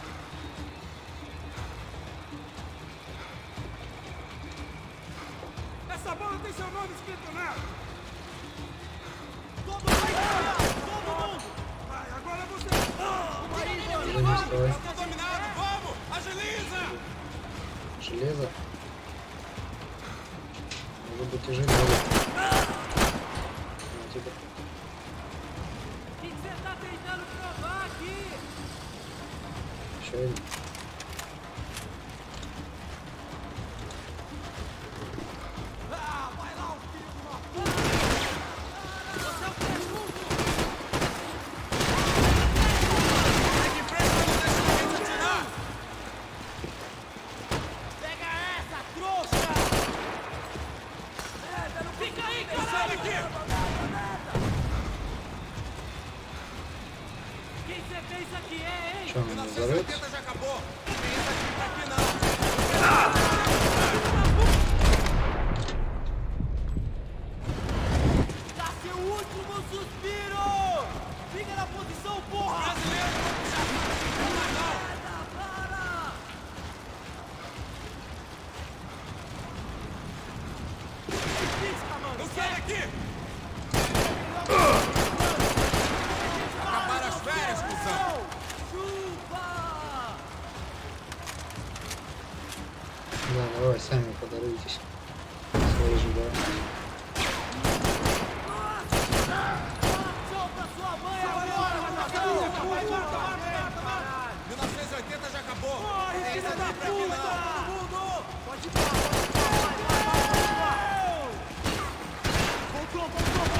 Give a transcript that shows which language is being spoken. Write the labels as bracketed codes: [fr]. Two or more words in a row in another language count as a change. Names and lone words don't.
[pt] Essa bola tem seu nome escrito nela. Vai, agora você. [ru] Давай. [pt] Tá dominado, vamos! Agiliza! [ru] Железо. Может быть и железо. Ну, типа. [pt] O que você tá tentando provar aqui? [ru] Еще один. [pt] Vai lá, filho de uma puta! Você é o presunto! Segue em frente, não deixa ninguém te atirar! Pega essa, trouxa! Merda, não fica aí, caralho! Quem você pensa que é, hein? [ru] Что, он не взорвется? [pt] já acabou! Tem essa aqui não! Dá seu último suspiro! Fica na posição, porra! Brasileiro, para! Pisca, mano! Eu saio aqui! Acabaram as férias, cuzão! Chupa! [ru] Да, давай, сами подаруйтесь. Свои ожидания. [pt] Solta sua mãe agora, vagabundo! Vai embora! 1980 já acabou! Corre, filha da puta! Todo mundo! Pode ir! Voltou!